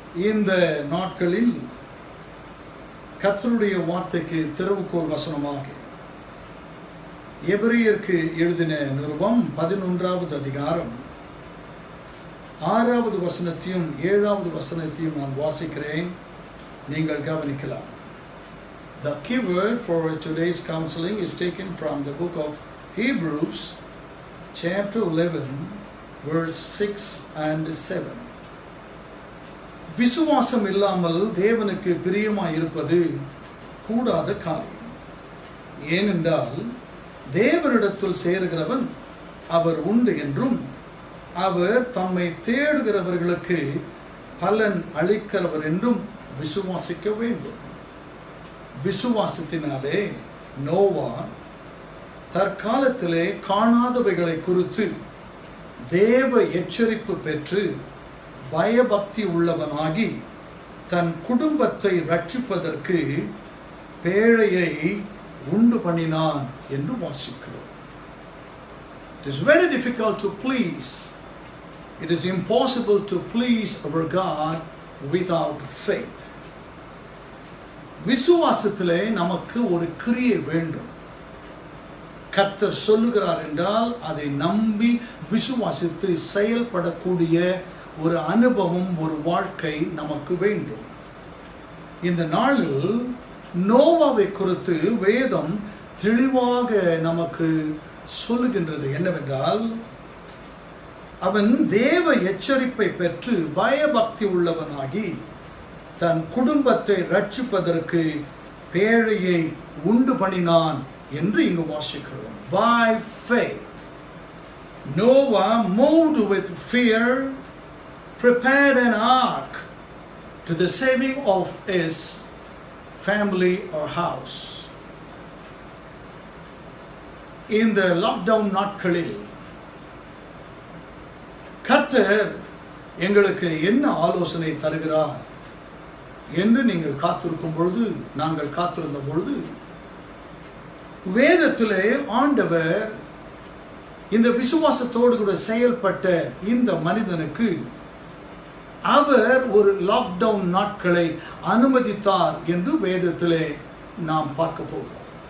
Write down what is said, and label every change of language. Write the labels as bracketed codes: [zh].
[ta] இந்த நாட்களில் கர்த்தருடைய வார்த்தைக்கு திறவுகோல் வசனமாக எபிரேயருக்கு எழுதின நிருபம் 11வது அதிகாரம் 6வது வசனத்தையும் 7வது வசனத்தையும் நான் வாசிக்கிறேன். நீங்கள் கவனிக்கலாம். [en] The key word for today's counseling is taken from the book of Hebrews, chapter 11, verse 6 and 7. [ta] விசுவாசம் இல்லாமல் தேவனுக்கு பிரியமாய் இருப்பது கூடாத காரியம். ஏனென்றால் தேவனிடத்தில் சேருகிறவன் அவர் உண்டு என்றும் அவர் தம்மை தேடுகிறவர்களுக்கு பலன் அளிக்கிறவர் என்றும் விசுவாசிக்க வேண்டும். விசுவாசத்தினாலே நோவா தற்காலத்திலே காணாதவைகளை குறித்து தேவ எச்சரிப்பு பெற்று பயபக்தி உள்ளவனாகி தன் குடும்பத்தை ரட்சிப்பதற்கு பேழையை உண்டு பண்ணினான் என்று வாசிக்கிறோம். [en] It is very difficult to please. It is impossible to please our God without faith. [ta] விசுவாசத்திலே நமக்கு ஒரு கிரியை வேண்டும். கர்த்தர் சொல்லுகிறார் என்றால் அதை நம்பி விசுவாசித்து செயல்படக்கூடிய ஒரு அனுபவம், ஒரு வாழ்க்கை நமக்கு வேண்டும். இந்த நாளில் நோவாவை குறித்து வேதம் தெளிவாக நமக்கு சொல்லுகின்றது என்னவென்றால், அவன் தேவ எச்சரிப்பை பெற்று பயபக்தி உள்ளவனாகி தன் குடும்பத்தை ரட்சிப்பதற்கு பேழையை உண்டு பண்ணினான் என்று இங்கு வாசிக்கிறோம். [en] By faith Noah, moved with fear, prepared an ark to the saving of his family or house. [ta] இந்த லாக்டவுன் நாட்களில் கர்த்தர் எங்களுக்கு என்ன ஆலோசனை தருகிறார் என்று நீங்கள் காத்திருக்கும் பொழுது, நாங்கள் காத்திருந்த பொழுது, வேதத்திலே ஆண்டவர் இந்த விசுவாசத்தோடு கூட செயல்பட்ட இந்த மனிதனுக்கு அவர் ஒரு லாக்டவுன் நாட்களை அனுமதித்தார் என்று வேதத்திலே நாம் பார்க்க போகிறோம்.